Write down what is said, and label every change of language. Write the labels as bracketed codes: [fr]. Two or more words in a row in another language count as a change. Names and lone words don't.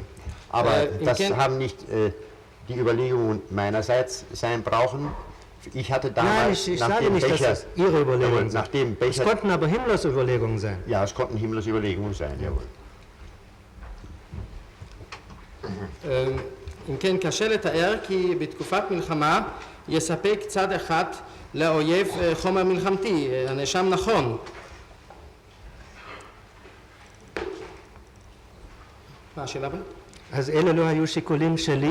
[de] Aber das haben nicht die Überlegungen meinerseits sein brauchen. Ich hatte damals, Nein, ich sage nicht, dass das Ihre Überlegungen sind. Es konnten aber Himmlers Überlegungen sein. Ja, es konnten Himmlers Überlegungen sein, jawohl. [he] אם כן, קשה לתאר כי בתקופת מלחמה יספק צד אחד לאויב חומר מלחמתי, הנאשם נכון. מה השאלה הבאה? אז אלה לא היו שיקולים שלי.